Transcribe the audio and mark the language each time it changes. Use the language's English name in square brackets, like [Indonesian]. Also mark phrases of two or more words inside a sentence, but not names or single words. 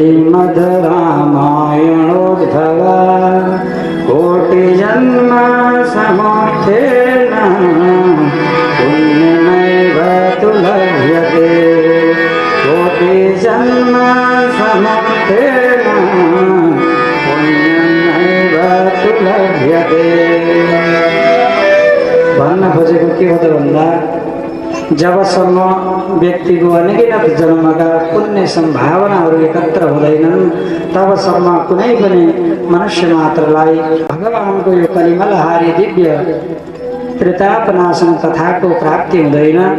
[Sanskrit] श्रीमद् रामायणोद्धव कोटिजन्म समुत्थेन पुण्यमेव तु लभ्यते कोटिजन्म समुत्थेन पुण्यमेव तु लभ्यते। [Nepali] भन्न खोजेको के हो त भन्दा जबसम्म व्यक्तिको अनगिनत जन्मका पुण्य सम्भावनाहरू एकत्र हुँदैनन् तबसम्म कुनै पनि मनुष्य मात्रलाई भगवानको यो कलिमलहारी दिव्य त्रितापनाशन कथाको प्राप्ति हुँदैन।